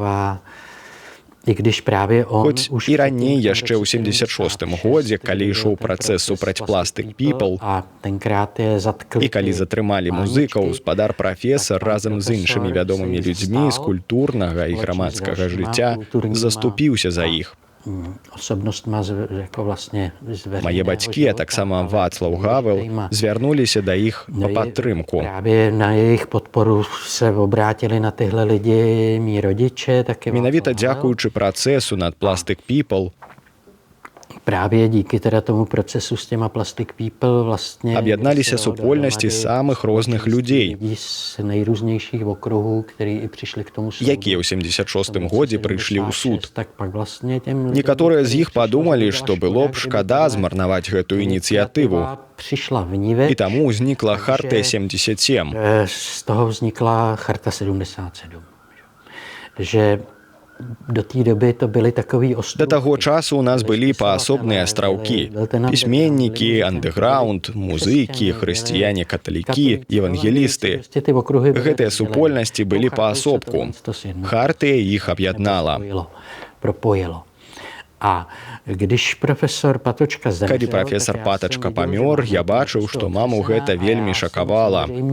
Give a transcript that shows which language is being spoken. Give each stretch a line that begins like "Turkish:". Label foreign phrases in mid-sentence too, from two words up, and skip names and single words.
Belarusian: Хоць і раней, яшчэ ў 76-м годзе, калі ішоў працэс супраць Plastic People, і калі затрымалі музыкаў, спадар-прафесар разам з іншымі вядомымі людзьмі з культурнага і грамадскага жыцця заступіўся за іх. Мае бацькі, а таксама Вацлаў Гавел, звярнуліся да іх па падтрымку. Менавіта дзякуючы працэсу над Plastic People,
Czech: Právě díky teda tomu procesu s těma Plastic People vlastně
Belarusian: об'ядналіся супольнасці самых розных людзей,
Czech: z nejrůznějších okruhů, kteří i přišli k tomu soudu.
Belarusian: якія ў 76-м годзе прыйшлі ў суд.
Czech: Tak pak vlastně těm
Belarusian: Некаторыя з іх падумалі, што было б шкада змарнаваць гэтую ініцыятыву.
Czech: přišla vniveč.
Belarusian: І таму ўзнікла Хартыя 77.
Czech: Z toho vznikla Charta 77. Že do té doby to byly takový
Belarusian: Да таго часу у нас былі паасобныя астраўкі. Пісьменнікі, андэграунд, музыкі, хрысціяне-каталікі, евангелісты. Гэтыя супольнасці былі паасобку. Хартыя іх аб'яднала. Калі прафесар Патачка памёр, я бачыў, што маму гэта вельмі шакавала.